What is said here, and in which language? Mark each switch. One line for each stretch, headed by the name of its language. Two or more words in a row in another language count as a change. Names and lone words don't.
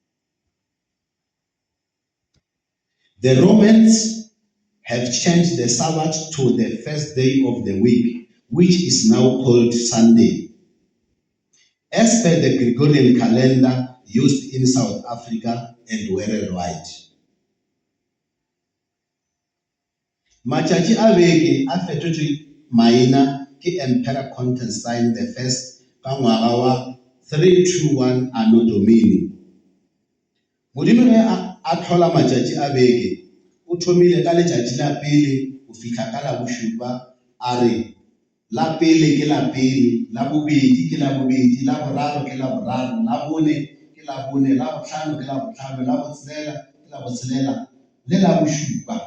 English: The Romans have changed the Sabbath to the first day of the week, which is now called Sunday. As per the Gregorian calendar used in South Africa and worldwide.
Northern Sotho: Matšatši a beke a fetotšwe maina ke Emperor Constantine the First ka ngwaga wa 321
Latin: Anno Domini.
Northern Sotho: Modimo ge a tlhola matšatši a beke, o thomile ka letšatši la pele go fihla ka la bošupa, a re la pele ke la pele, la bobedi ke la bobedi, la boraro ke la boraro, la bone ke la bone, la bohlano ke la bohlano, la botshelela ke la botshelela, le la bošupa.